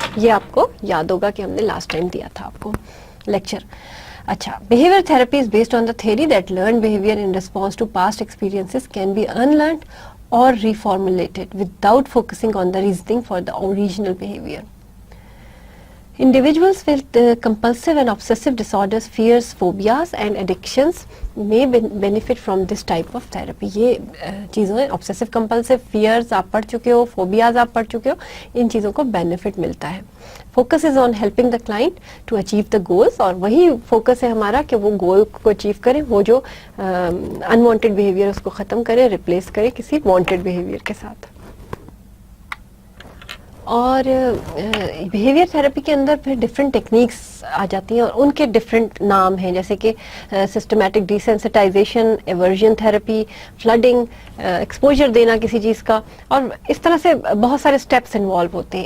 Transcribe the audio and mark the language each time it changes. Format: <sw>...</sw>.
<hi>ये आपको याद होगा कि हमने लास्ट टाइम दिया था आपको लेक्चर।</hi> <en>अच्छा, behaviour therapy is based on the theory that learn behaviour in response to past experiences can be unlearned or reformulated without focusing on the reasoning for the original behavior. Individuals with compulsive and obsessive disorders, fears, phobias and addictions may benefit from this type of therapy.</en> <hi>ये चीज़ों हैं, obsessive compulsive, fears आप पढ़ चुके हो, phobias आप पढ़ चुके हो, इन चीज़ों को benefit मिलता है।</hi> <en>Focus is on helping the client to achieve the goals,</en> <hi>और वही focus है हमारा कि वो goal को achieve करें, वो जो unwanted behavior उसको ख़त्म करें, replace करें किसी wanted behavior के साथ। और बिहेवियर थेरेपी के अंदर फिर डिफरेंट टेक्निक्स आ जाती हैं और उनके डिफरेंट नाम हैं, जैसे कि systematic desensitization, aversion therapy, flooding, exposure देना किसी चीज़ का, और इस तरह से बहुत सारे स्टेप्स इन्वॉल्व होते हैं।</hi>